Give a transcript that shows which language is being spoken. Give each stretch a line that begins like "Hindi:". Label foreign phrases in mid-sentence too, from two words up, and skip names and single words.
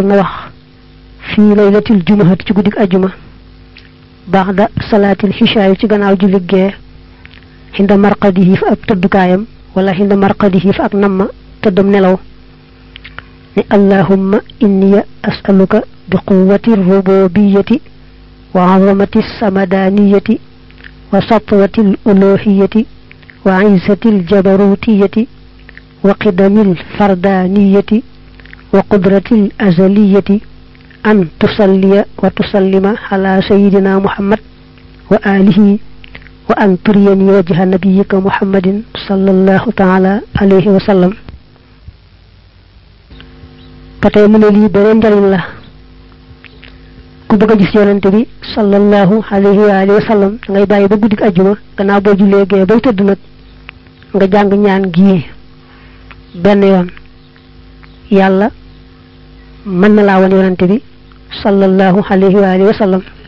Wolof: na wax
Arabic: في ليلة الجمعة
Wolof: ci guddig ajjuma
Arabic: بعد صلاة العشاء
Wolof: ci gannaaw julli gee
Arabic: عند مرقده
Wolof: fa ab tëddukaayam
Arabic: ولا عند مرقده
Wolof: fa ak namma tëddam nelaw ni allahumma
Arabic: إني أسألك بقوة الربوبية وعظمة الصمدانية وسطوة الألوهية وعزة الجبروتية وقدم الفردانية وقدرة الأزلية أن تصلي وتسلم على سيدنا محمد وآله وأن تريني وجه نبيك محمد صلى الله تعالى عليه وسلم
Wolof: patay mu ne lii beneen njariñ la ku bëgg a gis yonante bi
Arabic: صلى الله عليه وآله وسلم
Wolof: ngay bàyyi ba guddik ajjuma gannaaw boo jullee gee bay tëdd nag nga jàng ñaan gii benn yoon yàlla mën na laa wan yonante bi
Arabic: صلى الله عليه وآله وسلم